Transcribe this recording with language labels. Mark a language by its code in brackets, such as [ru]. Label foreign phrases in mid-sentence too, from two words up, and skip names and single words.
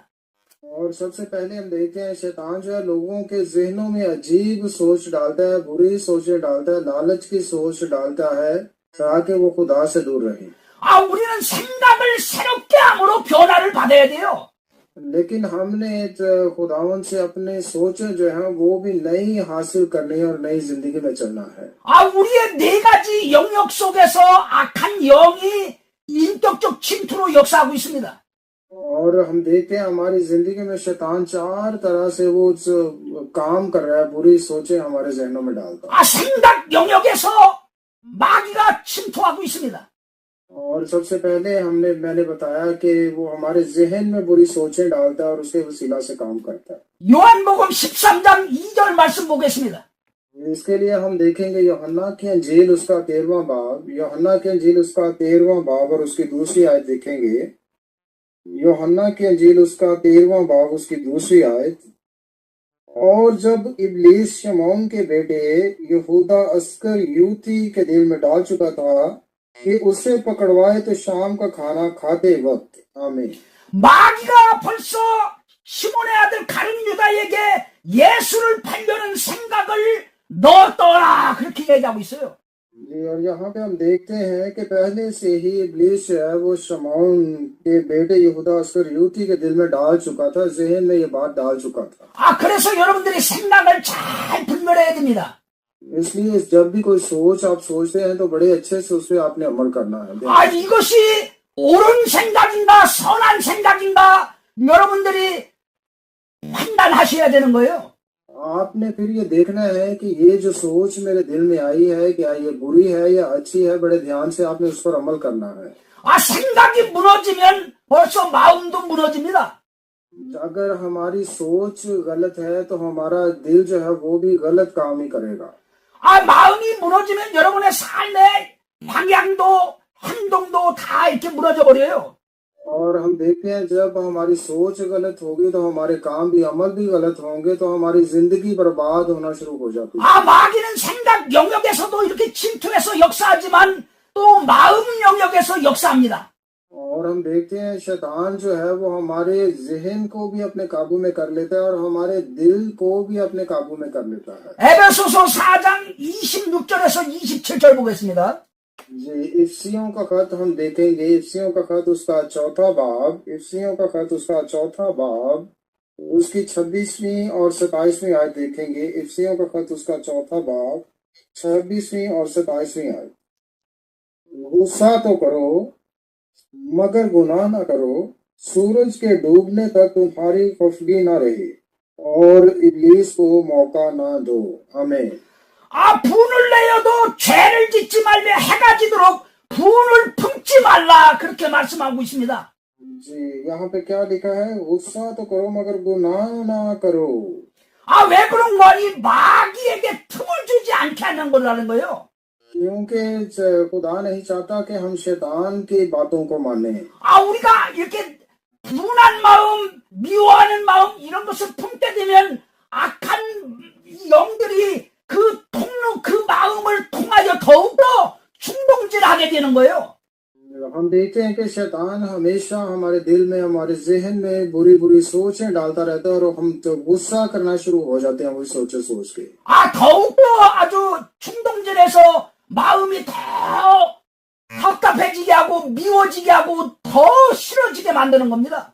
[ur] اور سب سے پہلے ہم دیکھتے ہیں شیطان جو ہے لوگوں کے ذہنوں میں عجیب سوچ ڈالتا ہے، بری سوچیں ڈالتا ہے، لالچ کی سوچ ڈالتا ہے تاکہ وہ خدا سے دور رہے. [ko] 우리는 생각을 새롭게 함으로 변화를 받아야 돼요. [ur] لیکن ہم نے خداون سے اپنے سوچیں جو ہے وہ بھی نئی حاصل کرنی ہے اور نئی زندگی میں چلنا ہے. [ko] 우리의 네 가지 영역 속에서 악한 영이 인격적 침투로 역사하고 있습니다. [ur] اور ہم دیکھتے ہیں ہماری زندگی میں شیطان چار طرح سے وہ کام کر رہا ہے، بری سوچیں ہمارے ذہنوں میں ڈالتا ہے. [ko] 생각 영역에서 마귀가 침투하고 있습니다. [ur] اور سب سے پہلے میں نے بتایا کہ وہ ہمارے ذہن میں بری سوچیں ڈالتا ہے اور اس کے وسیلہ سے کام کرتا ہے. [ko] 요한복음 13장 2절 말씀 보겠습니다. [ur] اس کے لیے ہم دیکھیں گے یوحنا کی انجیل اس کا 13واں باب، یوحنا کی انجیل اس کا 13واں باب اور اس کی دوسری آیت دیکھیں گے. یوحنا کی انجیل اس کا 13واں باب اس کی دوسری آیت. اور جب ابلیس شمعون کے بیٹے یہوداہ اسکر یوتی کے دل میں ڈال چکا تھا کہ اسے پکڑوائے تو شام کا کھانا کھاتے وقت، آمین. [ko] 마귀가 벌써 시몬의 아들 가룟 유다에게 예수를 팔려는 생각을 넣었더라 그렇게 얘기하고 있어요. [ur] جی، اور یہاں پہ ہم دیکھتے ہیں کہ پہلے سے ہی ابلیس جو ہے وہ شمعون کے بیٹے یہوداہ اسکر یوتی کے دل میں ڈال چکا تھا، ذہن میں یہ بات ڈال چکا تھا. [ko] 그래서 여러분들이 생각을 잘 분별해야 됩니다. [ur] اس لیے جب بھی کوئی سوچ آپ سوچتے ہیں تو بڑے اچھے سے اس پر آپ نے عمل کرنا ہے. [ko] 이것이 옳은 생각인가 선한 생각인가 여러분들이 판단하셔야 되는 거예요. [ur] آپ نے پھر یہ دیکھنا ہے کہ یہ جو سوچ میرے دل میں آئی ہے کیا یہ بری ہے یا اچھی ہے، بڑے دھیان سے آپ نے اس پر عمل کرنا ہے. [ko] 생각이 무너지면 벌써 마음도 무너집니다. [ur] اگر ہماری سوچ غلط ہے تو ہمارا دل جو ہے وہ بھی غلط کام ہی کرے گا. [ko] 마음이 무너지면 여러분의 삶의 방향도 행동도 다 이렇게 무너져 버려요. [ur] اور ہم دیکھتے ہیں جب ہماری سوچ غلط ہوگی تو ہمارے کام بھی، عمل بھی غلط ہوں گے تو ہماری زندگی برباد ہونا شروع ہو جاتی ہے. [ko] 마귀는 생각 영역에서도 이렇게 침투해서 역사하지만 또 마음 영역에서 역사합니다. [ur] اور ہم دیکھتے ہیں شیطان جو ہے وہ ہمارے ذہن کو بھی اپنے قابو میں کر لیتا ہے اور ہمارے دل کو بھی اپنے قابو میں کر لیتا ہے. [ko] 에베소서 4장 26절에서 27절 보겠습니다. [ur] جی، افسیوں کا خط ہم دیکھیں گے، افسیوں کا خط اس کا چوتھا باب، افسیوں کا خط اس کا چوتھا باب اس کی 26ویں اور 27ویں آیت دیکھیں گے. افسیوں کا خط اس کا چوتھا باب 26ویں اور 27ویں آیت. غصہ تو کرو مگر گناہ نہ کرو، سورج کے ڈوبنے تک تمہاری خفگی نہ رہے اور ابلیس کو موقع نہ دو، آمین. [ko] 분을 내어도 죄를 짓지 말며 해가 지도록 분을 품지 말라 그렇게 말씀하고 있습니다. [ur] جی، یہاں پہ کیا لکھا ہے? غصہ تو کرو مگر گناہ نہ کرو. [ko] 왜 그런 거니? 마귀에게 틈을 주지 않게 하는 거라는 거예요. [ur] کیونکہ خدا نہیں چاہتا کہ ہم شیطان کی باتوں کو مانے. [ko] 우리가 이렇게 분한 마음, 미워하는 마음 이런 것을 품게 되면 악한 영들이 그 마음을 통하여 더욱더 충동질하게 되는 거예요. [ur] ہم دیکھتے ہیں کہ شیطان ہمیشہ ہمارے دل میں، ہمارے ذہن میں بری بری سوچیں ڈالتا رہتا ہے اور ہم تو غصہ کرنا شروع ہو جاتے ہیں وہی سوچے سوچ کے. [ko] 더욱더 아주 충동질해서 마음이 더 답답해지게 하고 미워지게 하고 더 싫어지게 만드는 겁니다.